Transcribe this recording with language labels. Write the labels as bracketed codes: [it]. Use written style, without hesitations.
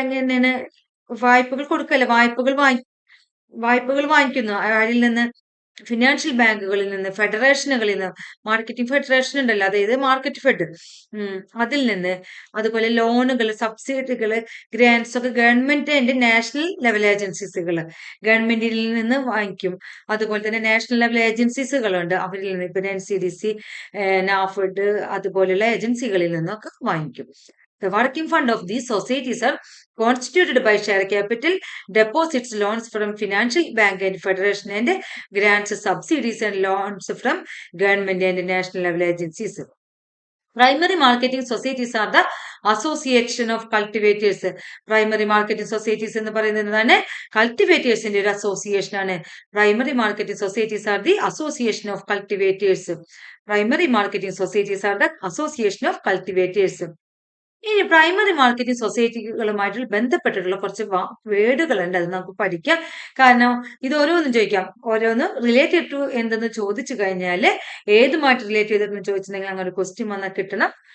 [ml] എങ്ങനെയാണ് വായ്പകൾ കൊടുക്കല്ലേ? വായ്പകൾ വാങ്ങിക്കുന്നു അതിൽ നിന്ന്, ഫിനാൻഷ്യൽ ബാങ്കുകളിൽ നിന്ന്, ഫെഡറേഷനുകളിൽ നിന്ന്, മാർക്കറ്റിംഗ് ഫെഡറേഷൻ ഉണ്ടല്ലോ, അതായത് മാർക്കറ്റ് ഫെഡ്, അതിൽ നിന്ന്, അതുപോലെ ലോണുകൾ, സബ്സിഡികൾ, ഗ്രാൻസ് ഒക്കെ ഗവൺമെന്റ് ആൻഡ് നാഷണൽ ലെവൽ ഏജൻസീസുകൾ ഗവൺമെന്റിൽ നിന്ന് വാങ്ങിക്കും. അതുപോലെ തന്നെ നാഷണൽ ലെവൽ ഏജൻസീസുകളുണ്ട്, അവരിൽ നിന്ന്, ഇപ്പൊ NCDC, നാഫെഡ് അതുപോലെയുള്ള ഏജൻസികളിൽ നിന്നൊക്കെ വാങ്ങിക്കും. [en] The working fund of these societies are constituted by share capital, deposits, loans from financial bank and federation, and grants, subsidies and loans from government and national level agencies. Primary marketing societies are the association of cultivators. [ml] Primary marketing societies എന്ന് പറയുന്നതാണ് കൾട്ടിവേറ്റേഴ്സിന്റെ ഒരു association ആണ്. [en] Primary marketing societies are the association of cultivators. Primary marketing societies are the association of cultivators. [ml] ഇനി primary marketing സൊസൈറ്റികളുമായിട്ട് ബന്ധപ്പെട്ടിട്ടുള്ള കുറച്ച് വേർഡുകളുണ്ട്, അത് നമുക്ക് പഠിക്കാം. കാരണം ഇത് ഓരോന്നും ചോദിക്കാം. ഓരോന്ന് റിലേറ്റഡ് ടു എന്തെന്ന് ചോദിച്ചു കഴിഞ്ഞാൽ ഏതുമായിട്ട് റിലേറ്റ് ചെയ്തിട്ടെന്ന് ചോദിച്ചിട്ടുണ്ടെങ്കിൽ അങ്ങനെ ഒരു ക്വസ്റ്റ്യൻ വന്നാൽ കിട്ടണം.